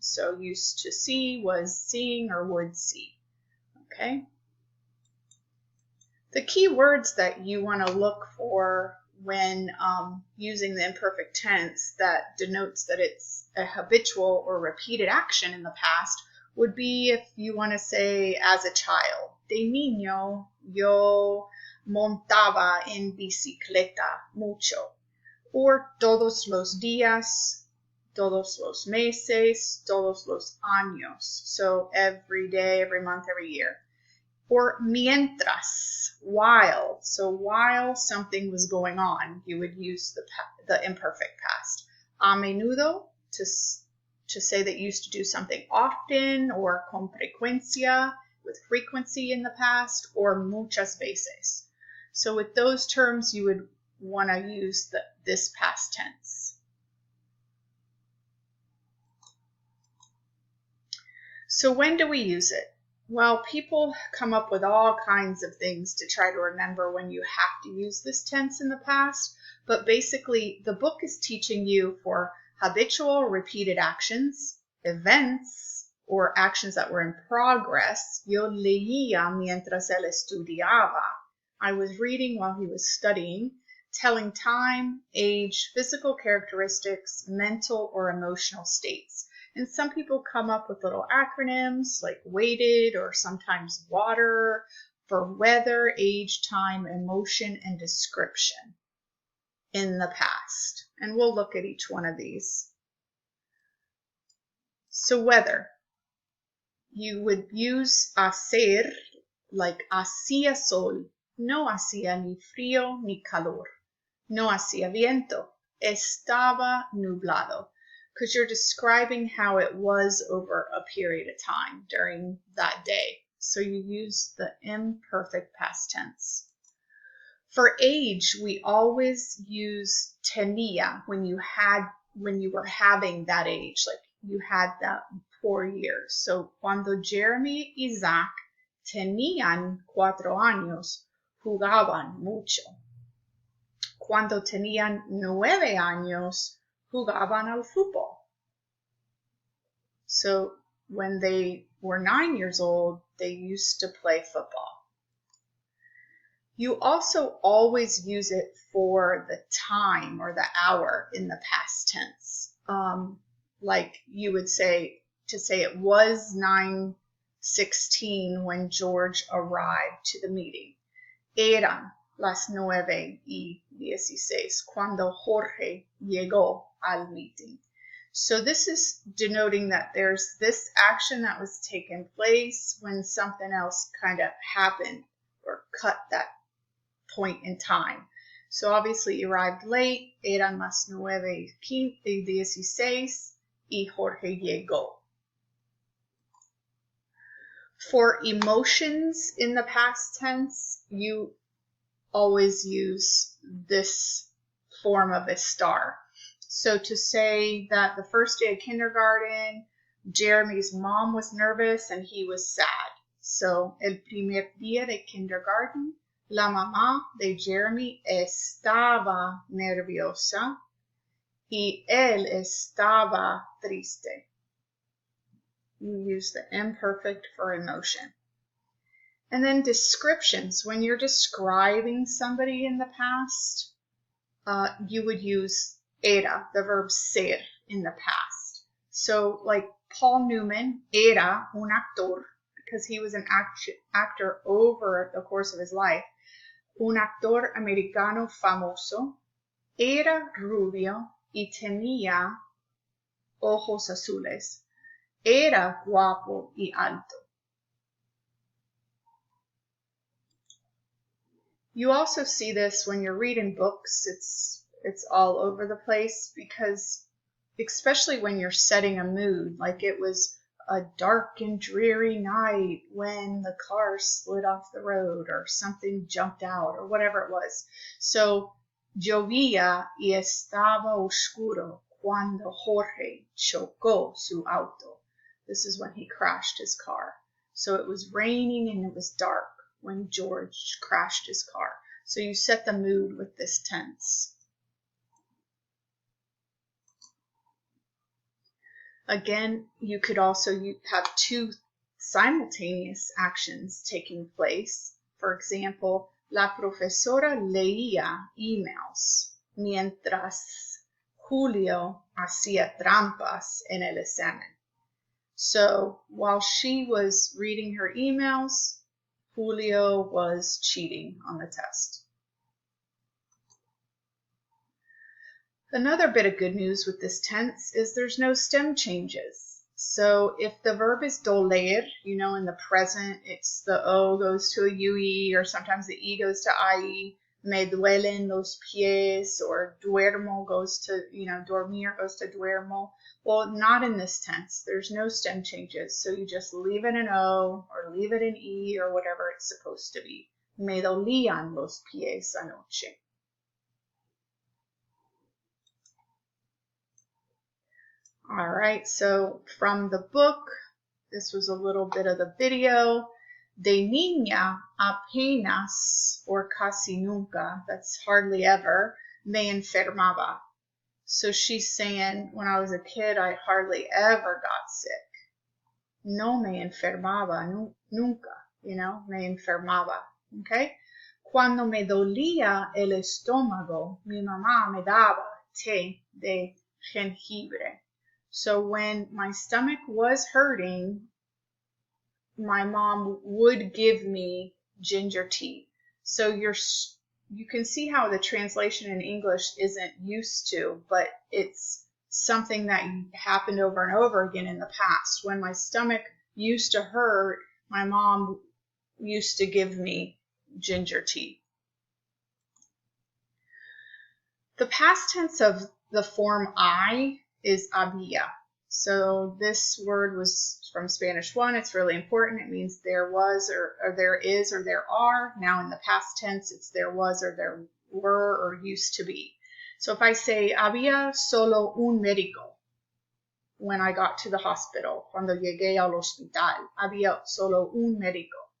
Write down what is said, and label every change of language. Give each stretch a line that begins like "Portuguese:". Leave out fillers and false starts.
English: So used to see was seeing or would see. Okay? The key words that you want to look for when using the imperfect tense that denotes that it's a habitual or repeated action in the past would be if you want to say as a child.
Spanish: De niño yo montaba en bicicleta mucho. Or todos los días, todos los meses, todos los años.
English: So every day, every month, every year. Or
Spanish: mientras,
English: while. So while something was going on, you would use the imperfect past.
Spanish: A menudo,
English: to say that you used to do something often, or
Spanish: con frecuencia,
English: with frequency in the past, or
Spanish: muchas veces.
English: So with those terms, you would want to use this past tense. So when do we use it? Well, people come up with all kinds of things to try to remember when you have to use this tense in the past, but basically the book is teaching you for habitual repeated actions, events, or actions that were in progress.
Spanish: Yo leía mientras él estudiaba.
English: I was reading while he was studying, telling time, age, physical characteristics, mental or emotional states. And some people come up with little acronyms like weighted or sometimes water for weather, age, time, emotion, and description in the past. And we'll look at each one of these. So weather. You would use hacer like
Spanish: hacía sol. no hacía ni frío ni calor. No hacía viento. Estaba nublado.
English: Because you're describing how it was over a period of time during that day. So you use the imperfect past tense. For age, we always use tenía when you were having that age, like you had that 4 years.
Spanish: So cuando Jeremy y Zach tenían 4 años, jugaban mucho. Cuando tenían 9 años, jugaban al fútbol.
English: So when they were 9 years old, they used to play football. You also always use it for the time or the hour in the past tense. Like you would say, to say it was 9:16 when George arrived to the meeting.
Spanish: Eran las 9:16 cuando Jorge llegó al
English: meeting. So this is denoting that there's this action that was taking place when something else kind of happened or cut that point in time. So obviously he arrived late,
Spanish: eran las 9:16 y Jorge llegó.
English: For emotions in the past tense, you always use this form of estar. So to say that the first day of kindergarten, Jeremy's mom was nervous and he was sad.
Spanish: So el primer día de kindergarten, la mamá de Jeremy estaba nerviosa y él estaba triste.
English: You use the imperfect for emotion. And then descriptions. When you're describing somebody in the past, you would use era, the verb ser, in the past. So like Paul Newman
Spanish: era un actor,
English: because he was an actor over the course of his life.
Spanish: Un actor americano famoso, era rubio y tenía ojos azules. Era guapo y alto.
English: You also see this when you're reading books. It's all over the place because especially when you're setting a mood, like it was a dark and dreary night when the car slid off the road or something jumped out or whatever it was.
Spanish: So, llovía y estaba oscuro cuando Jorge chocó su auto.
English: This is when he crashed his car. So it was raining and it was dark when George crashed his car. So you set the mood with this tense. Again, you could also have 2 simultaneous actions taking place. For example,
Spanish: la profesora leía emails mientras Julio hacía trampas en el examen.
English: So while she was reading her emails, Julio was cheating on the test. Another bit of good news with this tense is there's no stem changes. So if the verb is doler, in the present, it's the O goes to a UE, or sometimes the E goes to IE.
Spanish: Me duelen los pies, or duermo
English: goes to,
Spanish: dormir goes to duermo.
English: Well, not in this tense. There's no stem changes. So you just leave it in O or leave it in E or whatever it's supposed to be.
Spanish: Me dolían los pies anoche.
English: All right, so from the book, this was a little bit of the video.
Spanish: De niña apenas, or casi nunca,
English: that's hardly ever,
Spanish: me enfermaba.
English: So she's saying, when I was a kid, I hardly ever got sick.
Spanish: No me enfermaba, nunca, me enfermaba, okay? Cuando me dolía el estómago, mi mamá me daba té de jengibre.
English: So when my stomach was hurting, my mom would give me ginger tea. So you can see how the translation in English isn't used to, but it's something that happened over and over again in the past. When my stomach used to hurt, my mom used to give me ginger tea. The past tense of the form I is había. So this word was from Spanish 1. It's really important. It means there was or there is or there are. Now in the past tense, it's there was or there were or used to be. So if I say
Spanish: había solo un médico,
English: when I got to the hospital,
Spanish: cuando llegué al hospital, había solo un médico.